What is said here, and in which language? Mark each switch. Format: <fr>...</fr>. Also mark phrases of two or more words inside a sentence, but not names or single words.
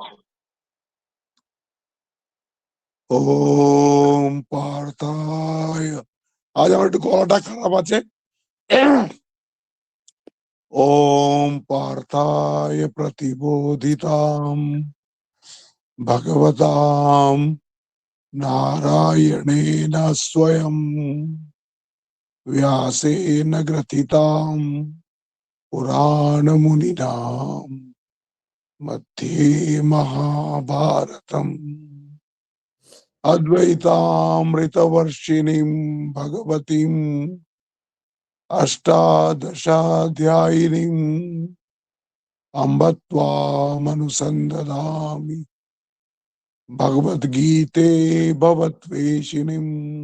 <sa>ওম পার্থায়,</sa> <bn>আজ আমার একটু গলাটা খারাপ আছে।</bn> <sa>ওম পার্থায় প্রতিবোধিতাম ভগবতাম নারায়ণেন স্বয়ং व्यासेन ग्रथितां पुराणमुनिना मध्ये महाभारतम् अद्वैतामृतवर्षिणीं भगवतीम् अष्टादशाध्यायिनीम् अम्ब त्वामनुसन्दधामि भगवद्गीते भवद्वेषिणीम्</sa>